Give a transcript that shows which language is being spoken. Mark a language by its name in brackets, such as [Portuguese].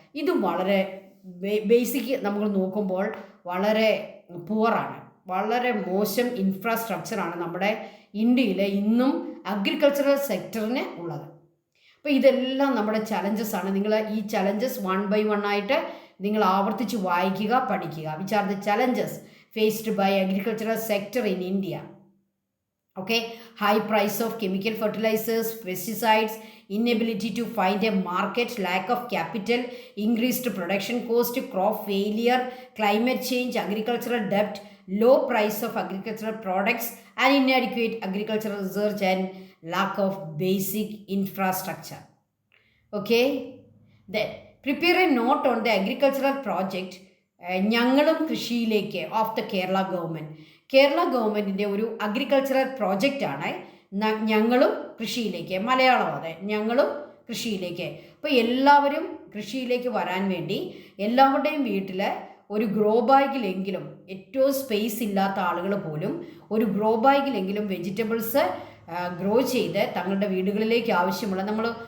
[Malayalam] ഇതും വളരെ ബേസിക് നമ്മൾ നോക്കുമ്പോൾ വളരെ പുവറാണ്, വളരെ മോശം ഇൻഫ്രാസ്ട്രക്ചറാണ് നമ്മുടെ ഇന്ത്യയിൽ ഇന്നും അഗ്രികൾച്ചറൽ സെക്ടറിന് ഉള്ളത്. അപ്പോൾ ഇതെല്ലാം നമ്മുടെ ചലഞ്ചസ് ആണ്. നിങ്ങൾ ഈ ചലഞ്ചസ് 1 by 1 ആയിട്ട് നിങ്ങൾ ആവർത്തിച്ച് വായിക്കുക, പഠിക്കുക. [English] Which are the challenges faced by agricultural sector in India? Okay, high price of chemical fertilizers, pesticides, inability to find a market, lack of capital, increased production cost, crop failure, climate change, agricultural debt, low price of agricultural products, and inadequate agricultural research and lack of basic infrastructure. Okay, then prepare a note on the agricultural project [Malayalam] ഞങ്ങളും കൃഷിയിലേക്ക് of the Kerala ഗവൺമെൻറ്റിൻ്റെ ഒരു agricultural പ്രോജക്റ്റാണ് ഞങ്ങളും കൃഷിയിലേക്ക്. മലയാളം അതെ, ഞങ്ങളും കൃഷിയിലേക്ക്. അപ്പോൾ എല്ലാവരും കൃഷിയിലേക്ക് വരാൻ വേണ്ടി എല്ലാവരുടെയും വീട്ടിൽ ഒരു ഗ്രോ ബാഗിലെങ്കിലും, ഏറ്റവും സ്പേസ് ഇല്ലാത്ത ആളുകൾ പോലും ഒരു ഗ്രോ ബാഗിലെങ്കിലും വെജിറ്റബിൾസ് ഗ്രോ ചെയ്ത് തങ്ങളുടെ വീടുകളിലേക്ക് ആവശ്യമുള്ള, നമ്മൾ